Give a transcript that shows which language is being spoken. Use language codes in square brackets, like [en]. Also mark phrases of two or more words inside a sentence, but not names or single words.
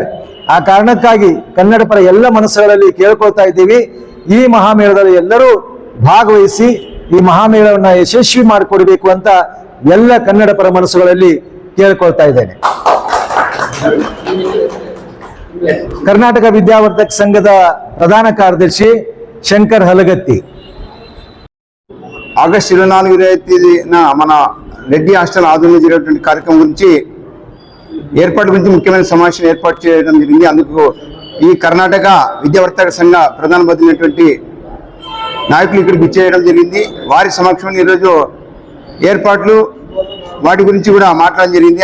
[kn] ಆ ಕಾರಣಕ್ಕಾಗಿ ಕನ್ನಡ ಪರ ಎಲ್ಲ ಮನಸ್ಸುಗಳಲ್ಲಿ ಕೇಳ್ಕೊಳ್ತಾ ಇದ್ದೀವಿ, ಈ ಮಹಾಮೇಳದಲ್ಲಿ ಎಲ್ಲರೂ ಭಾಗವಹಿಸಿ ಈ ಮಹಾಮೇಳವನ್ನು ಯಶಸ್ವಿ ಮಾಡಿಕೊಡ್ಬೇಕು ಅಂತ ಎಲ್ಲ ಕನ್ನಡ ಪರ ಮನಸ್ಸುಗಳಲ್ಲಿ ಕೇಳ್ಕೊಳ್ತಾ ಇದ್ದೇನೆ. ಕರ್ನಾಟಕ ವಿದ್ಯಾವರ್ಧಕ ಸಂಘದ ಪ್ರಧಾನ ಕಾರ್ಯದರ್ಶಿ ಶಂಕರ್ ಹಲಗತ್ತಿ. [te] ఆగస్టు 24-25 తేదీన మన రెడ్డి హాస్టల్ ఆధ్వర్యంలో జరిగేటువంటి కార్యక్రమం గురించి ఏర్పాటు గురించి ముఖ్యమైన సమావేశం ఏర్పాటు చేయడం జరిగింది. అందుకు ఈ కర్ణాటక విద్యావర్తక సంఘ ప్రధాన బదిలినటువంటి నాయకులు ఇక్కడికి ఇచ్చేయడం జరిగింది. వారి సమక్షంలో ఈరోజు ఏర్పాట్లు వాటి గురించి కూడా మాట్లాడడం జరిగింది.